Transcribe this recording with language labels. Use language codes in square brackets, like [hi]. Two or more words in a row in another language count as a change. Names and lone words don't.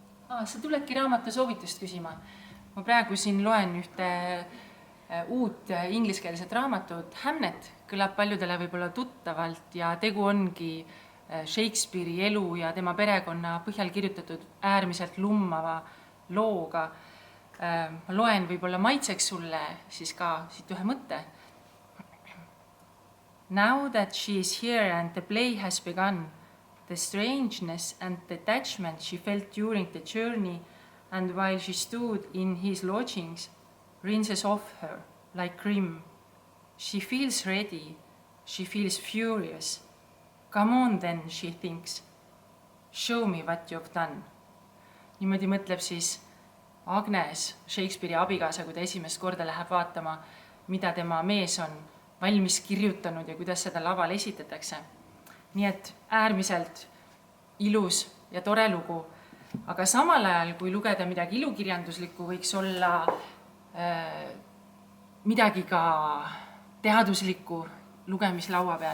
[et] Sa tuledki raamatu soovitust küsima. Ma praegu siin loen ühte uut ingliskeelset raamatut. Hamnet kõlab paljudele võib-olla tuttavalt ja tegu ongi Shakespeare'i elu ja tema perekonna põhjal kirjutatud äärmiselt lummava looga. Ma loen võib-olla maitseks sulle siis ka siit ühe mõtte. [en] Now that she is here and the play has begun, the strangeness and detachment she felt during the journey and while she stood in his lodgings rinses off her like cream. She feels ready. She feels furious. Come on then, she thinks. Show me what you've done. [et] Niimoodi mõtleb siis Agnes, Shakespeare'i abikaasa, kui ta esimest korda läheb vaatama, mida tema mees on valmis kirjutanud ja kuidas seda laval esitatakse. Nii et äärmiselt ilus ja tore lugu. Aga samal ajal, kui lugeda midagi ilukirjanduslikku, võiks olla midagi ka teaduslikku lugemislaua peal.